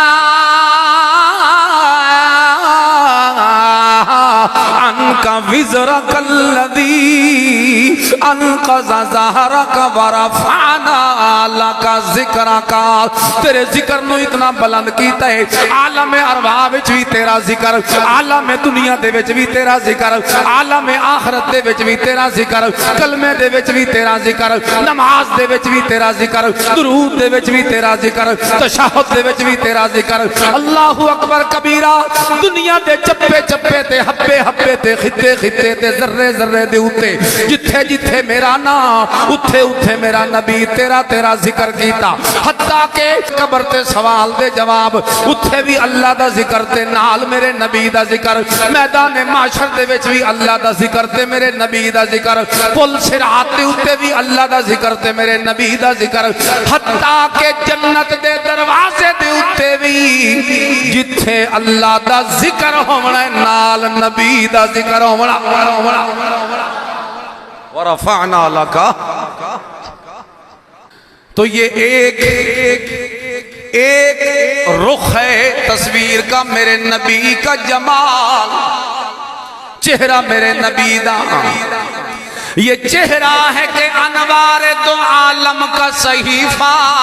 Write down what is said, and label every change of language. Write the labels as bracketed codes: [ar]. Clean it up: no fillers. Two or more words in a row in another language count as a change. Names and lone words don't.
[ar] عنک وزرک الذی انقض ظہرک ورفعنا لک ذکرک۔ [pa] تیرے ذکر نو اتنا بلند کیتا ہے، عالم ارواح وچ بھی تیرا ذکر، عالم دنیا دے وچ بھی تیرا ذکر، عالم آخرت دے وچ بھی تیرا ذکر، کلمے دے وچ بھی تیرا ذکر، نماز دے وچ بھی تیرا ذکر، درود دے وچ بھی تیرا ذکر، تشہد دے وچ بھی تیرا ذکر۔ [ar] اللہ اکبر کبیرہ۔ [pa] دنیا دے چپے چپے تے ہبے ہبے تے خطے خطے تے ذرے ذرے دے اوتے جتھے جتھے میرا نام اتھے اتھے میرا نبی تیرا تیرا ذکر کیتا، حتیٰ کہ قبر تے سوال دے جواب اتھے بھی اللہ دا ذکر تے نال میرے نبی دا ذکر، میدان معاشر دے وچ بھی اللہ دا ذکر تے میرے نبی دا ذکر، پل صراط دے اوتے بھی اللہ دا ذکر تے میرے نبی دا ذکر، حتیٰ کہ جنت دے دروازے دے اوتے بھی جتھے اللہ دا ذکر ہونا نال نبی دا ذکر ہونا۔ [ar] ورفعنا لک، [ur] تو یہ ایک رخ ہے تصویر کا میرے نبی کا جمال، [pa] چہرہ میرے نبی دا، [ur] یہ چہرہ ہے کہ انوار دو عالم کا صحیفہ،